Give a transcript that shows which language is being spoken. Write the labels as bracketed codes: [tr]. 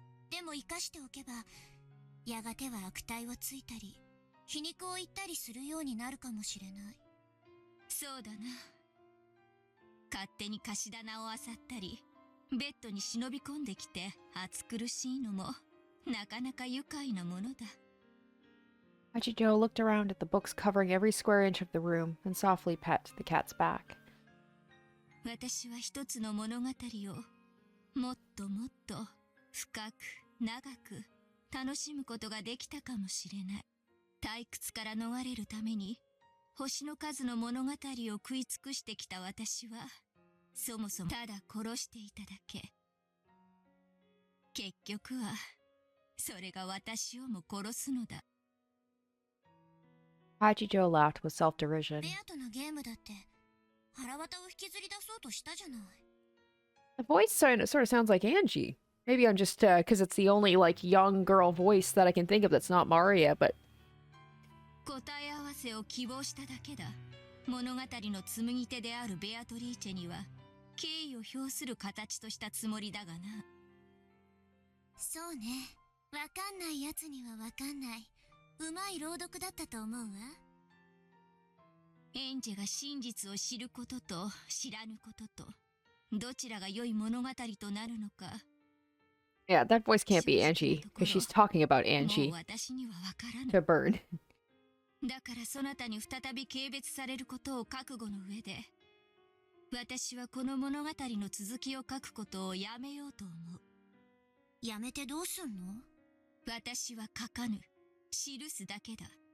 [ja] でも生かしておけば、やがては悪態をついたり、皮肉を言ったりするようになるかもしれない。そうだな。勝手に貸し棚を漁ったり、ベッドに忍び込んできて暑苦しいのも、なかなか愉快なものだ。 [en] Hachiko looked around at the books covering every square inch of the room and softly pet the cat's back. [ja] 私は一つの物語を、もっともっと深く長く楽しむことができたかもしれない。退屈から逃れるために、星の数の物語を食い尽くしてきた私は、そもそもただ殺していただけ。結局は、それが私をも殺すのだ。 [en] Hachiko laughed with self-derision. [ja] ベアトのゲームだって、腹渡を引きずり出そうとしたじゃない。 [en] The voice sort of sounds like Angie. Maybe I'm just, because it's the only, like, young girl voice that I can think of that's not Maria, but... [ja] 答え合わせを希望しただけだ。物語の紡ぎ手であるベアトリーチェには、敬意を表する形としたつもりだがな。そうね。わかんないやつにはわかんない。うまい朗読だったと思うわ。エンジェが真実を知ることと知らぬことと、どちらが良い物語となるのか。 [en] Yeah, that voice can't be Angie, because she's talking about [ja] もう [en] Angie [ja] 私にはわからぬ。 [en] to burn. [ja] だからそなたに再び軽蔑されることを覚悟の上で、私はこの物語の続きを書くことをやめようと思う。やめてどうすんの？私は書かぬ。記すだけだ。